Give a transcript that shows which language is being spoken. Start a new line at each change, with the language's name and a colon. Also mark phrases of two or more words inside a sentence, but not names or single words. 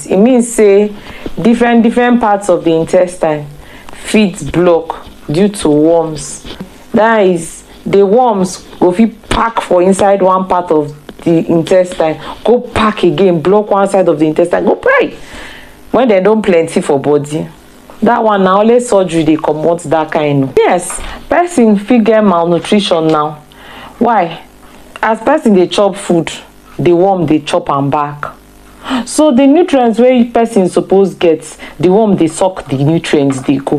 Nigerian Pidgin: It means say different parts of the intestine fit block due to worms. That is, the worms go fit pack for inside one part of the intestine, go pack again, block one side of the intestine, go pray when they don't plenty for body. That one na only surgery dey comot that kind. Yes, person fit get malnutrition now. Why? As person dey chop food, the worm dey chop am back. So the nutrients wey person suppose get, the worm dey suck the nutrients dey go.